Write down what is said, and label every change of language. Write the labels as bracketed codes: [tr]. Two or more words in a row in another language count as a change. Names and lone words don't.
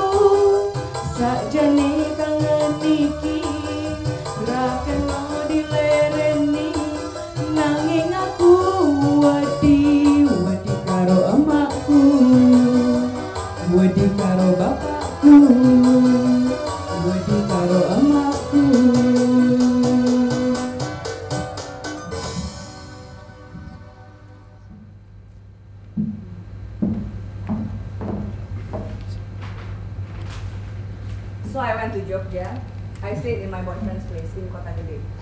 [jv] Sakjane kangen iki ra kena dilereni, nanging aku wedi karo emakku, wedi karo bapakku, wedi karo emakku. [en] So I went to Jogja. I stayed in my boyfriend's place in Kota Gede.